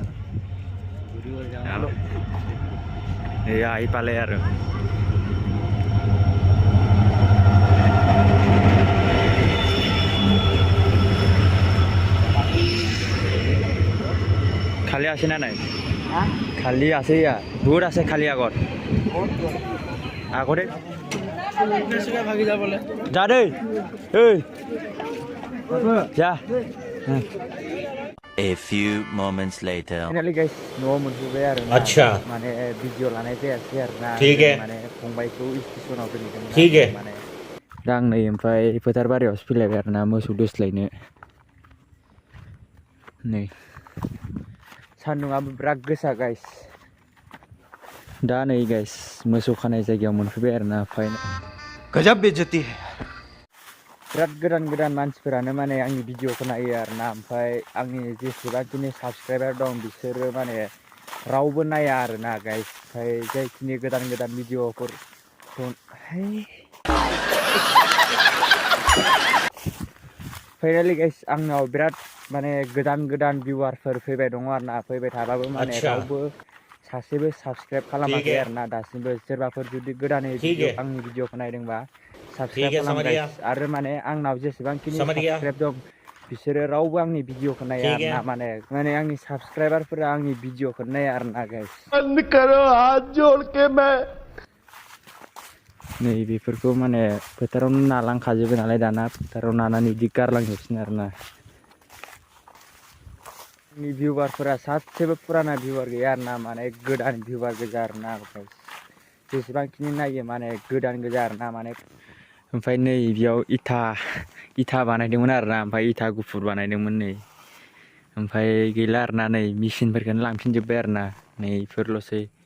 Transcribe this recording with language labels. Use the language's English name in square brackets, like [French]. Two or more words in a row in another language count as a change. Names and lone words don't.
[Assamese] আহি পালে আৰু খালি আছে না নাই খালি আছে বহুত আছে খালি আগতে যা দেই যা [English] A few moments later. Finally guys, [Bodo] no मोनफैबाय आरो ना माने भिडिअ लानाय जायासै आरो ना माने फंबायखौ स्टेसनाव दोनहैदोंमोन माने दा आं नै ओमफ्राय फोथार बारियावसो फैलायबाय आरो ना मोसौ दोस्लायनो नै सान्दुंआबो बिराद गोसा गाइस दा नै गाइस मोसौ खानाय जायगायाव मोनफैबाय आरो ना [Hindi] गजब बेइज्जती है [Bodo] बिराद गोदान मानसिफोरानो माने आंनि भिडिअखौ नायो आरो ना ओमफ्राय आंनि जेसेबांखिनि साबस्क्राइबार दं बिसोरो माने रावबो नाया आरो ना गाइस ओमफ्राय जायखिनि गोदान भिडिअफोर [English] finally guys [Bodo] आंनाव बिराद माने गोदान भिउआरफोर फैबाय दङ आरो ना फैबाय थाबाबो माने रावबो सासेबो साबस्क्राइब खालामाखै आरो ना दासिमबो सोरबाफोर जुदि गोदानै आंनि भिडिअखौ नायदोंबा साबस्क्राइब खालाम गाइस आरो माने आंनाव जेसेबांखिनि साबस्क्राइब दं बिसोरो रावबो आंनि भिडिअखौ नाया आरो ना माने आंनि साबस्क्राइबारफोरा आंनि भिडिअखौ नाया आरो ना गाइस [Hindi] बंद करो हाथ जोड़ के मैं [Bodo] नै बेफोरखौ माने फोथारावनो नालांखाजोबो नालाय दाना फोथाराव नानानै बिदि गारलांजोबसिन आरो ना आंनि भिउआरफोरा सासेबो पुराना भिउआर गैया आरो ना माने गोदान भिउआर गोजा आरो ना जेसेबांखिनि नायो माने गोदान गोजा आरो ना माने ओमफ्राय नै बेयाव इथा बानायदोंमोन आरो ना ओमफ्राय इथा गुफुर बानायदोंमोन नै ओमफ्राय गैला आरो ना नै मेचिनफोरखौनो लांफिनजोब्बाय आरो ना नै बेफोरल'सै